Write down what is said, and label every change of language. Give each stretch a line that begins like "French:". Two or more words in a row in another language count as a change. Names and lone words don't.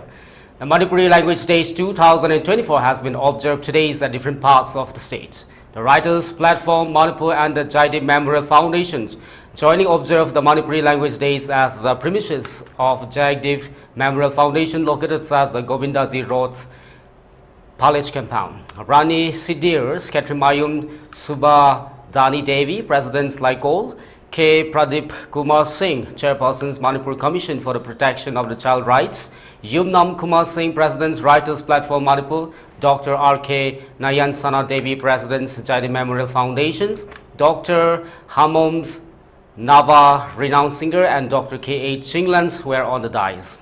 English: The Manipuri Language Days 2024 has been observed today at different parts of the state. The Writers Platform Manipur and the Jaidev Memorial Foundations joining observe the Manipuri Language Days at the premises of Jaidev Memorial Foundation located at the Govindaji Road College compound. Rani Sidir, Ketrimayum Subha Dani Devi, President Laikol, K. Pradeep Kumar Singh, Chairperson's Manipur Commission for the Protection of the Child Rights, Yumnam Kumar Singh, President's Writers Platform Manipur, Dr. R.K. Nayan Sana Devi, President's Jaidev Memorial Foundations, Dr. Hamom Nava, renowned singer, and Dr. K.H. Chinglans were on the dais.